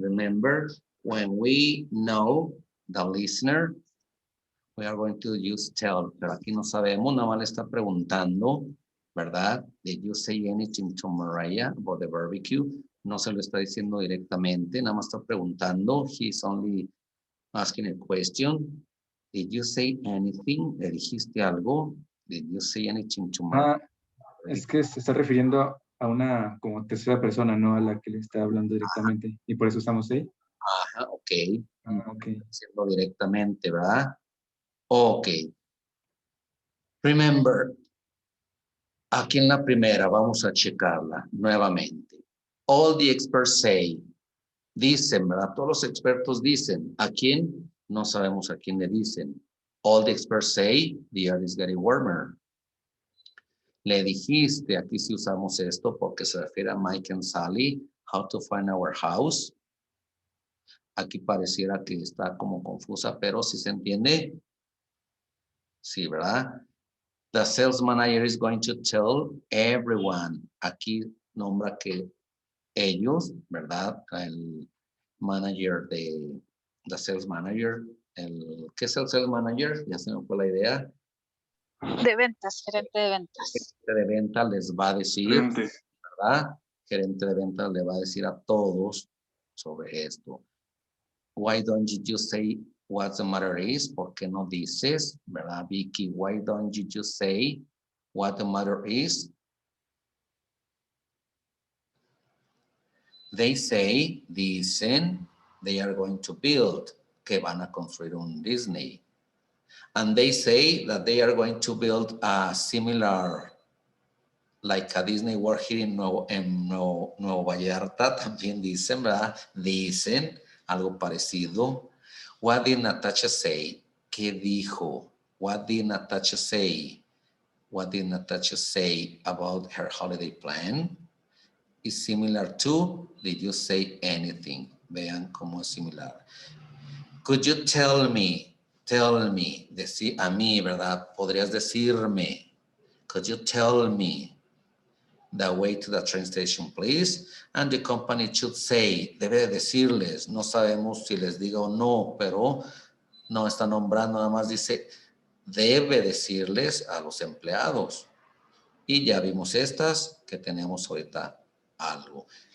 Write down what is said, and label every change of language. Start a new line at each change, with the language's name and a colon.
English: Remember, when we know the listener, we are going to use tell,
Spanish: pero aquí no sabemos, nada más le está preguntando, ¿verdad?
English: Did you say anything to Mariah about the barbecue?
Spanish: No se lo está diciendo directamente, nada más está preguntando.
English: He's only asking a question. Did you say anything?
Spanish: ¿Le dijiste algo?
English: Did you say anything to Mariah?
Spanish: Es que se está refiriendo a una como tercera persona, no a la que le está hablando directamente. Y por eso usamos ahí. Ajá, ok. Ok. Haciendo directamente, ¿verdad? Ok. Remember, aquí en la primera vamos a checarla nuevamente.
English: All the experts say,
Spanish: dicen, ¿verdad? Todos los expertos dicen. ¿A quién? No sabemos a quién le dicen.
English: All the experts say, the air is getting warmer.
Spanish: Le dijiste, aquí sí usamos esto porque se refiere a Mike and Sally,
English: how to find our house.
Spanish: Aquí pareciera que está como confusa, pero si se entiende. Sí, ¿verdad?
English: The sales manager is going to tell everyone.
Spanish: Aquí nombra que ellos, ¿verdad?
English: El manager the sales manager.
Spanish: ¿Qué es el sales manager? Ya se me fue la idea. De ventas, gerente de ventas. Gerente de venta les va a decir, Frente. ¿verdad? Gerente de ventas le va a decir a todos sobre esto.
English: Why don't you just say what the matter is?
Spanish: ¿Por qué no dices, verdad, Vicky?
English: Why don't you just say what the matter is? They say,
Spanish: dicen,
English: they are going to build,
Spanish: que van a construir un Disney.
English: And they say that they are going to build a similar, like a Disney World here in Nuevo Vallarta,
Spanish: también dicen, ¿verdad? Dicen algo parecido.
English: What did Natasha say?
Spanish: ¿Qué dijo?
English: What did Natasha say? What did Natasha say about her holiday plan? Is similar to, did you say anything?
Spanish: Vean cómo es similar.
English: Could you tell me,
Spanish: decir a mí, ¿verdad? Podrías decirme,
English: could you tell me the way to the train station, please? And the company should say,
Spanish: debe de decirles, no sabemos si les diga o no, pero no está nombrando, nada más dice, debe decirles a los empleados. Y ya vimos estas que tenemos ahorita algo.